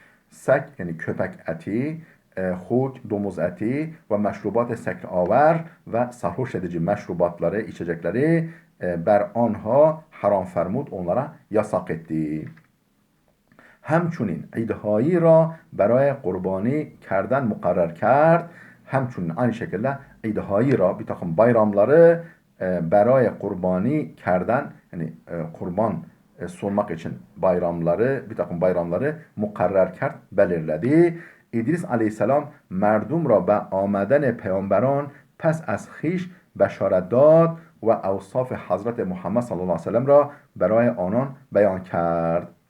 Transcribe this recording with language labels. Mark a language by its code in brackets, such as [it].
[tr] Sek yani köpek eti, huk domuz eti ve meşrubat sekr aver ve sarhoş edici meşrubatları, içecekleri [fa] ber anha haram fermud [tr] onlara yasak etti. [fa] همچنین عیدهایی را برای قربانی کردن مقرر کرد. [tr] همچنین aynı şekilde [fa] عیدهایی را [tr] bir takım bayramları [fa] برای قربانی کردن [tr] yani kurban sunmak için bir takım bayramları [fa] mukarrer kerd [tr] belirledi. [fa] İdris aleyhisselam merdum را به آمدن پیامبران پس از خویش بشارت داد و اوصاف حضرت محمد صلی الله علیه و سلم را برای آنان بیان کرد.